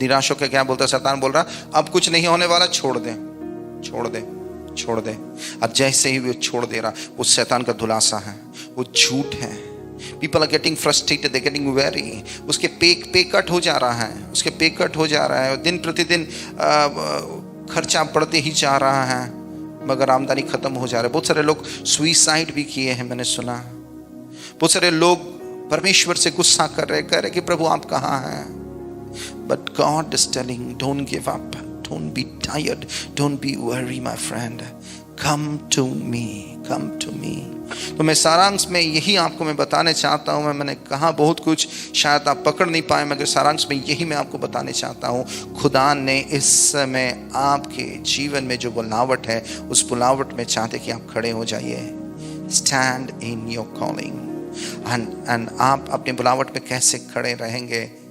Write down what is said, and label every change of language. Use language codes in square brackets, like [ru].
[hi] निराश होकर क्या बोलता है शैतान? बोल रहा अब कुछ नहीं होने वाला, छोड़ दे, छोड़ दे, छोड़ दे। अब जैसे ही वो छोड़ दे रहा, वो शैतान का धुलासा है, वो झूठ है। [en] People are getting frustrated, they're getting weary। [hi] उसके पे कट हो जा रहा है, उसके पे कट हो जा रहा है, दिन प्रतिदिन खर्चा बढ़ते ही जा रहा है, मगर आमदनी खत्म हो जा रहा है। बहुत सारे लोग सुइसाइड भी किए हैं, मैंने सुना। बहुत सारे लोग परमेश्वर से गुस्सा कर रहे, कह रहे कि प्रभु आप कहाँ हैं? [en] But God is telling, don't give up, don't be tired, don't be weary my friend, come to me, come to me। [hi] तो मैं सारांश में यही आपको मैं बताने चाहता हूँ। मैंने कहा बहुत कुछ, शायद आप पकड़ नहीं पाए, मगर सारांश में यही मैं आपको बताने चाहता हूँ। खुदा ने इस समय आपके जीवन में जो बुलावट है, उस बुलावट में चाहते कि आप खड़े हो जाइए। [en] Stand in your calling. And [hi] आप अपनी बुलावट में कैसे खड़े रहेंगे?